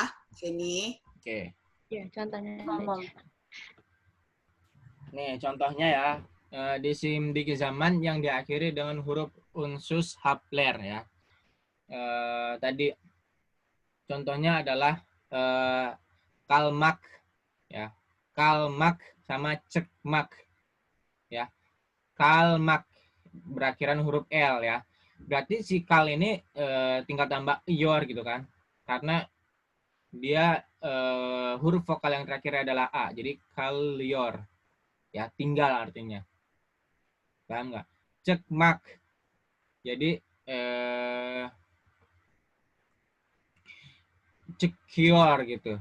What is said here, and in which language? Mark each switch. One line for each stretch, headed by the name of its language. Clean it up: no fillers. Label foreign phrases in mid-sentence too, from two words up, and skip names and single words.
Indonesian: Sini. Oke. Ya, contohnya. Nih, contohnya ya. Di SIM di zaman yang diakhiri dengan huruf
Turkish: unsus hapler
Indonesian: ya. Tadi contohnya adalah kalmak ya. Kalmak sama cekmak ya. Kalmak berakhiran huruf L ya. Berarti si kal ini tinggal tambah ior gitu kan. Karena dia huruf vokal yang terakhir adalah A. Jadi kalior. Ya, tinggal artinya. Paham nggak? Cekmak. Jadi cekior gitu.